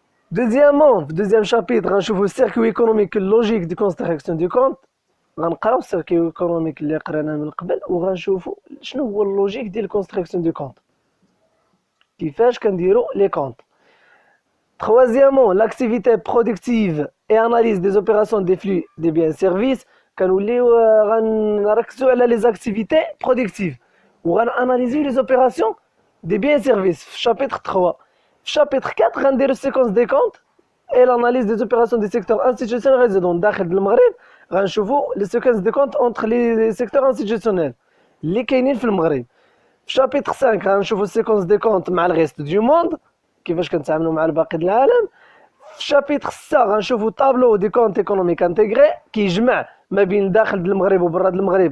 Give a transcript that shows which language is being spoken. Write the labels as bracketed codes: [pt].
[ar] دوزيامون في دوزيام شابيتر غنشوفوا السيركوي ايكونوميك لوجيك دي كونستراكسيون دو كونت. غنقراو السيركوي ايكونوميك اللي قريناه من قبل، وغنشوفوا شنو هو اللوجيك ديال الكونستراكسيون دو كونت، كيفاش كنديروا لي كونت. [fr] Troisièmement, l'activité productive et analyse des opérations des flux des biens et services. [ar] كنوليو غنركزوا على [fr] les activités productives [ar] وغناناليزيو [fr] les opérations des biens et services في chapitre 3. في chapitre 4 [ar] غنديروا [fr] séquence des comptes et l'analyse des opérations des secteurs institutionnels résidents [ar] داخل المغرب. غنشوفوا [fr] les séquences des comptes entre les secteurs institutionnels [ar] اللي كاينين في المغرب. في chapitre 5 غنشوفوا [fr] séquence des comptes [ar] مع [fr] le reste du monde، [ar] كيفاش كنتعاملوا مع الباقي ديال العالم. في شابيتر 6 غنشوفوا طابلو دي كونت ايكونوميك انتيغري كيجمع ما بين داخل المغرب وبرا المغرب.